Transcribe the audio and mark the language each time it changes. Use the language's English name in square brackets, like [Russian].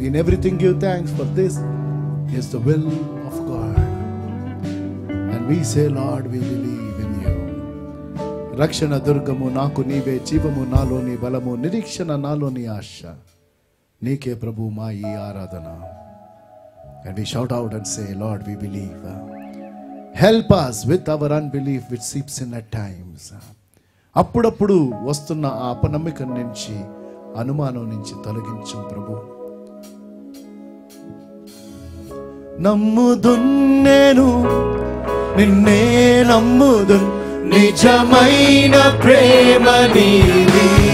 [English] In everything give thanks for this is the will of God and we say Lord we believe in you. [Telugu] రక్షణ దుర్గము నాకు నీవే, జీవము నాలోని బలము, నిరీక్షణ నాలోని ఆశ. నీకే ప్రభు మా ఈ ఆరాధన. [English] And we shout out and say, Lord, we believe. Help us with our unbelief which seeps in at times. [Telugu] అప్పుడప్పుడు వస్తున్న ఆ అపనమ్మికం నుంచి, అనుమానం నుంచి తొలగించు ప్రభు. నమ్ముదున్నేను నిన్నే నమ్ముదున్ నిజమైన ప్రేమ నీది.